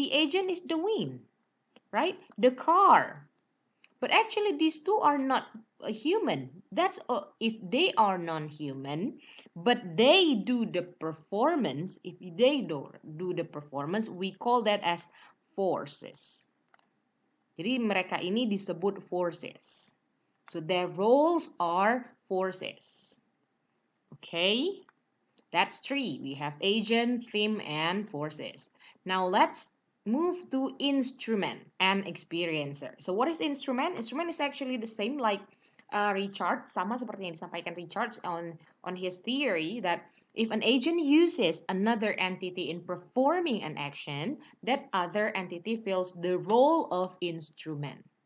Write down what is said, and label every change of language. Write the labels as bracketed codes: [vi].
[en] The agent is the wind, right? The car. But actually, these two are not human. That's if they are non-human, but they do the performance. If they do the performance, we call that as forces. [id] Jadi mereka ini disebut forces. [en] So their roles are forces. Okay, that's three. We have agent, theme, and forces. Now let's move to instrument and experiencer. So what is instrument? Instrument is actually the same like Richard, sama seperti yang disampaikan Richard on his theory that if an agent uses another entity in performing an action, that other entity fills the role of instrument.